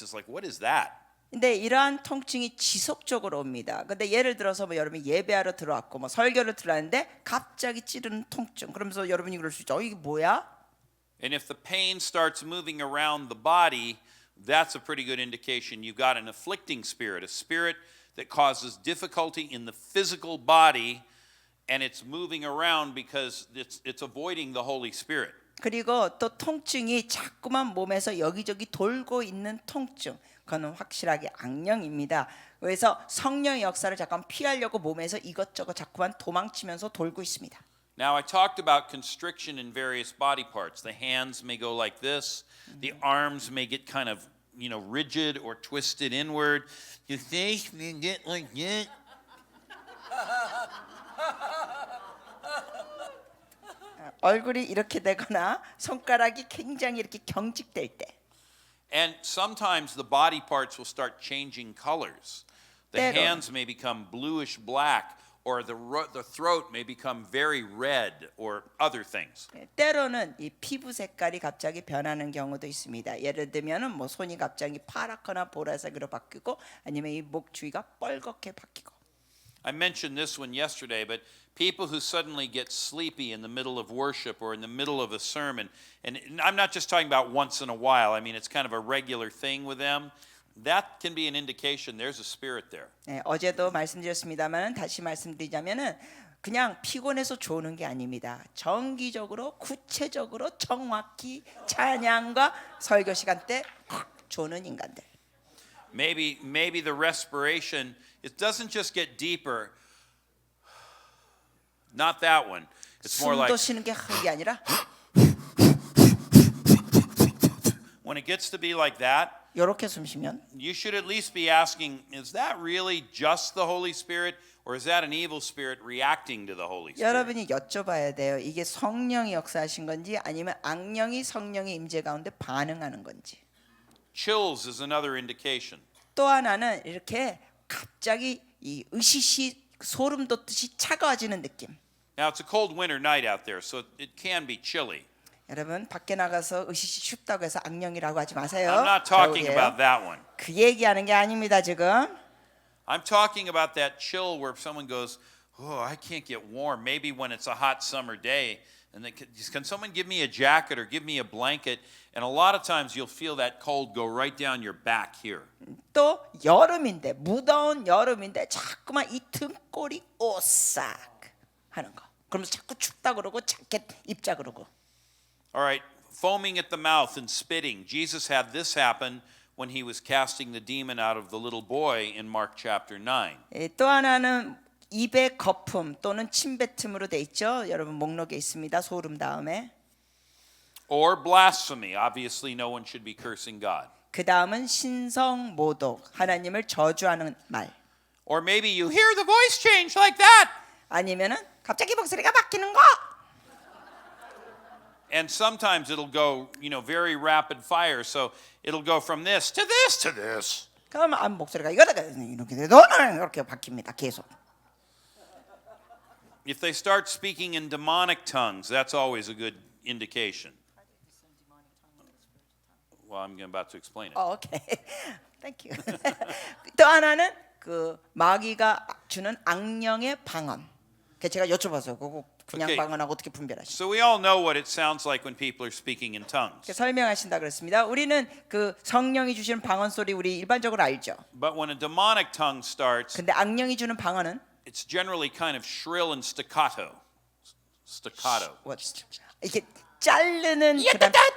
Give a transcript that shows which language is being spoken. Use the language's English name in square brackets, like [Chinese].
[English] It's like, what is that? [Korean] 근데 이러한 통증이 지속적으로 옵니다. 근데 예를 들어서 뭐 여러분이 예배하러 들어왔고 뭐 설교를 들었는데 갑자기 찌르는 통증. 그러면서 여러분이 그럴 수 있죠. 이게 뭐야? [English] And if the pain starts moving around the body, that's a pretty good indication you've got an afflicting spirit, a spirit that causes difficulty in the physical body, and it's moving around because it's avoiding the Holy Spirit. [Korean] 그리고 또 통증이 자꾸만 몸에서 여기저기 돌고 있는 통증. 그거는 확실하게 악령입니다. 그래서 성령의 역사를 잠깐 피하려고 몸에서 이것저것 자꾸만 도망치면서 돌고 있습니다. [English] Now, I talked about constriction in various body parts. The hands may go like this. The arms may get kind of, rigid or twisted inward. Your face may get like that. [Korean] 얼굴이 이렇게 되거나 손가락이 굉장히 이렇게 경직될 때. [English] And sometimes the body parts will start changing colors. The hands may become bluish black, or the throat may become very red, or other things. [Korean] 때로는 이 피부 색깔이 갑자기 변하는 경우도 있습니다. 예를 들면은 뭐 손이 갑자기 파랗거나 보라색으로 바뀌고 아니면 이 목 주위가 뻘겋게 바뀌고. [English] I mentioned this one yesterday, but people who suddenly get sleepy in the middle of worship or in the middle of a sermon, and I'm not just talking about once in a while, I mean it's kind of a regular thing with them, that can be an indication there's a spirit there. [Korean] 네, 어제도 말씀드렸습니다만 다시 말씀드리자면은 그냥 피곤해서 조는 게 아닙니다. 정기적으로 구체적으로 정확히 찬양과 설교 시간 때 조는 인간들. [English] Maybe the respiration, it doesn't just get deeper. Not that one. It's more like [Korean] 숨도 쉬는 게 이게 아니라 [English] when it gets to be like that, [Korean] 이렇게 숨 쉬면 [English] you should at least be asking, is that really just the Holy Spirit, or is that an evil spirit reacting to the Holy Spirit? [Korean] 여러분이 여쭤봐야 돼요. 이게 성령이 역사하신 건지 아니면 악령이 성령의 임재 가운데 반응하는 건지. [English] Chills is another indication. [Korean] 또 하나는 이렇게 갑자기 이 으시시 소름 돋듯이 차가워지는 느낌. [English] Now it's a cold winter night out there, so it can be chilly. [Korean] 여러분 밖에 나가서 으시시 춥다고 해서 악령이라고 하지 마세요. [English] I'm not talking [Korean] 겨울이에요. [English] about that one. [Korean] 그 얘기하는 게 아닙니다 지금. [English] I'm talking about that chill where someone goes, oh, I can't get warm. Maybe when it's a hot summer day. And they can someone give me a jacket or give me a blanket? And a lot of times you'll feel that cold go right down your back here. [Korean] 또 여름인데 무더운 여름인데 자꾸만 이 등골이 오싹 하는 거. 그러면서 자꾸 춥다 그러고 자켓 입자 그러고. [English] All right, foaming at the mouth and spitting. Jesus had this happen when he was casting the demon out of the little boy in Mark chapter 9. [Korean] 또 하나는 입의 거품 또는 침뱉음으로 돼 있죠. 여러분 목록에 있습니다. 소름 다음에. [English] Or blasphemy. Obviously no one should be cursing God. [Korean] 그 다음은 신성 모독, 하나님을 저주하는 말. [English] Or maybe you hear the voice change like that. [Korean] 아니면은 갑자기 목소리가 바뀌는 거. [English] And sometimes it'll go, very rapid fire. So it'll go from this to this to this. [Korean] 그러면 목소리가 이거다가 이렇게 너는 이렇게 바뀝니다. 계속. [English] If they start speaking in demonic tongues, that's always a good indication. Well, I'm about to explain it. 오케이. Thank you. [Korean] 또 하나는 그 마귀가 주는 악령의 방언. 그 제가 여쭤봐서 그거 그냥 [English] Okay. [Korean] 방언하고 어떻게 분별하시죠? [English] So we all know what it sounds like when people are speaking in tongues. [Korean] 설명하신다 그랬습니다. 우리는 그 성령이 주시는 방언 소리 우리 일반적으로 알죠. [English] But when a demonic tongue starts, [Korean] 근데 악령이 주는 방언은 [English] it's generally kind of shrill and staccato. Staccato. What's [Korean] 이게 자르는 그런